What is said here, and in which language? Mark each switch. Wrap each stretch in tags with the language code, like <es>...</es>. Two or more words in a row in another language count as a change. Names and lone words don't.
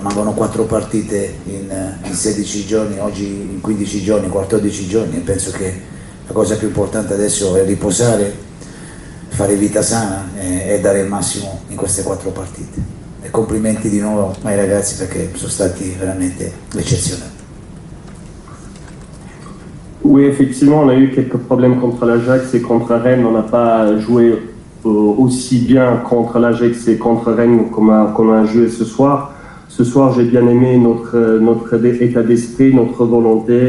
<it>Mancano 4 partite in 16 giorni, oggi in 15 giorni, 14 giorni e penso che la cosa più importante adesso è riposare, fare vita sana e dare il massimo in queste 4 partite. E complimenti di nuovo ai ragazzi perché sono stati veramente eccezionali.</it> <fr>Oui, effectivement, on a eu quelques problèmes contre l'Ajax et contre Rennes. On n'a pas joué aussi bien contre l'Ajax et contre Rennes comme on a joué ce soir. Ce soir, j'ai bien aimé notre état d'esprit, notre volonté.</fr>